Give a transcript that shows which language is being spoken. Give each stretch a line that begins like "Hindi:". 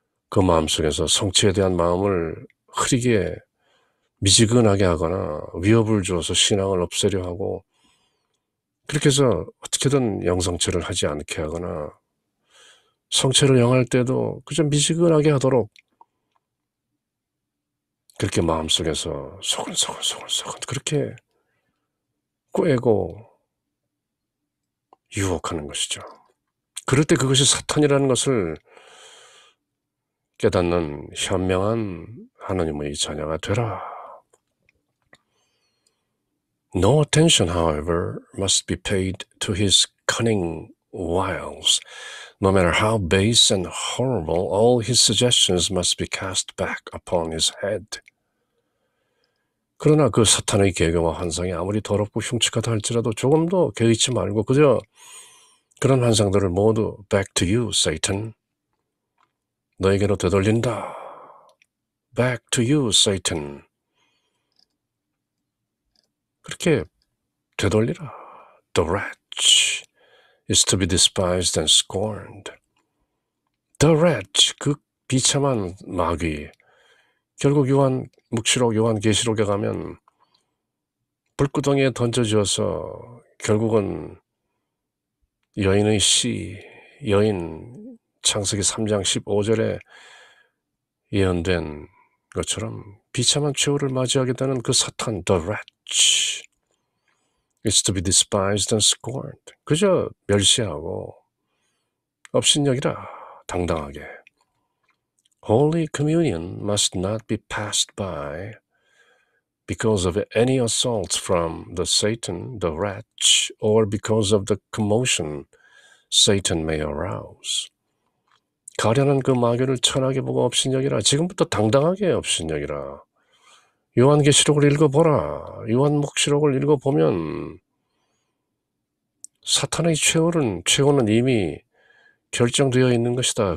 Korean: 그 마음속에서 성체에 대한 마음을 흐리게 미지근하게 하거나 위협을 주어서 신앙을 없애려 하고 그렇게 해서 어떻게든 영성체를 하지 않게 하거나 성체를 영할 때도 그저 미지근하게 하도록 그렇게 마음속에서 소근소근 그렇게 꿰고 유혹하는 것이죠. 그럴 때 그것이 사탄이라는 것을 깨닫는 현명한 하나님의 자녀가 되라.
English: No attention, however, must be paid to his cunning wiles. No matter how base and horrible, all his suggestions must be cast back upon his head.
Korean: 그러나 그 사탄의 계교와 환상이 아무리 더럽고 흉측하다 할지라도 조금도 개의치 말고 그저 그런 환상들을 모두
English: back to you, Satan.
Korean: 너에게로 되돌린다.
English: Back to you, Satan.
Korean: 그렇게 되돌리라.
English: The wretch is to be despised and scorned. The wretch,
Korean: 그 비참한 마귀. 결국 묵시록 요한계시록에 가면 불구덩이에 던져지어서 결국은 여인의 여인 창세기 3장 15절에 예언된 것처럼 비참한 최후를 맞이하게 되는 그 사탄,
English: the wretch, is to be despised and scorned.
Korean: 그저 멸시하고 업신여기라, 당당하게.
English: Holy communion must not be passed by because of any assaults from the Satan, the wretch, or because of the commotion Satan may arouse.
Korean: 가련한 그 마귀를 천하게 보고 업신여기라. 지금부터 당당하게 업신여기라. 요한계시록을 읽어보라. 요한黙시록을 읽어보면 사탄의 최후는 이미 결정되어 있는 것이다.